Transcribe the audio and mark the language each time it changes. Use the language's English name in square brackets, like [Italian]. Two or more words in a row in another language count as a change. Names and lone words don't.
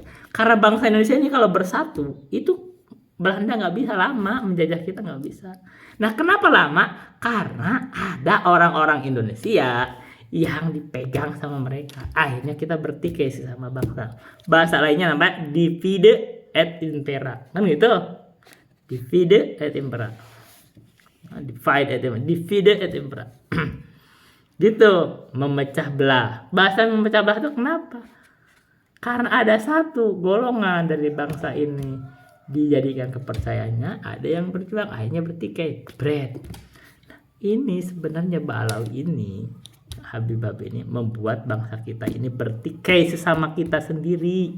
[Indonesian] Karena bangsa Indonesia ini kalau bersatu itu Belanda nggak bisa lama menjajah kita, nggak bisa. Nah kenapa lama? Karena ada orang-orang Indonesia yang dipegang sama mereka. Akhirnya kita bertikai sama bangsa. Bahasa lainnya namanya [Latin] divide et impera. [Indonesian] Kan gitu? [Latin] Divide et impera. Divide et impera. [Indonesian] Gitu, memecah belah. Bahasa memecah belah itu kenapa? Karena ada satu golongan dari bangsa ini dijadikan kepercayaannya, ada yang berjuang, akhirnya bertikai. Nah, ini sebenarnya balau ini, Habib ini membuat bangsa kita ini bertikai sesama kita sendiri.